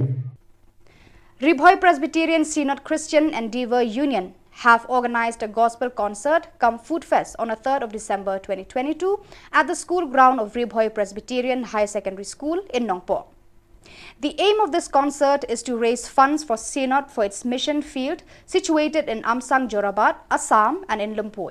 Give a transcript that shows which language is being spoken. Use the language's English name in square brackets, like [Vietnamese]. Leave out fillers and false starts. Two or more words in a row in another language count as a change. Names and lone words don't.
[English] Ribhoi Presbyterian Synod Christian Endeavour Union have organized a gospel concert cum food fest on the 3rd of December 2022 at the school ground of Ribhoi Presbyterian High Secondary School in Nongpo. The aim of this concert is to raise funds for CNOT for its mission field situated in Amsang Jorabat, Assam and in Lumpur.